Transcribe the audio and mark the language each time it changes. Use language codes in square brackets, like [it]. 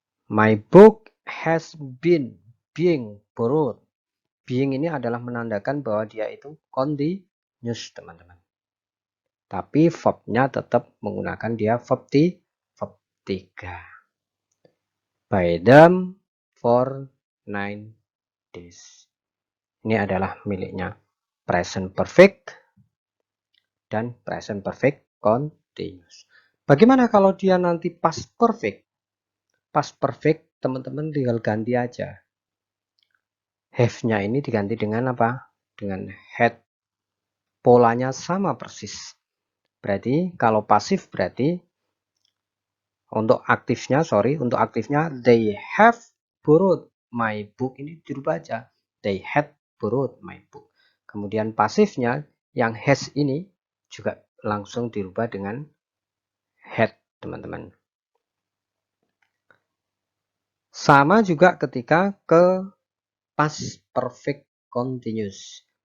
[en] My book has been being borrowed. [id] Being ini adalah menandakan bahwa dia itu continuous teman-teman. Tapi verbnya tetap menggunakan dia verb 3. [en] By them for 9 days. [id] Ini adalah miliknya present perfect dan present perfect continuous. Bagaimana kalau dia nanti past perfect? Past perfect teman-teman tinggal ganti aja. Have-nya ini diganti dengan apa? Dengan had. Polanya sama persis. Berarti kalau pasif berarti untuk aktifnya [en] they have borrowed my book, [id] ini dirubah aja. [en] They had borrowed my book. [id] Kemudian pasifnya yang has ini juga langsung dirubah dengan had, teman-teman. Sama juga ketika ke past perfect continuous.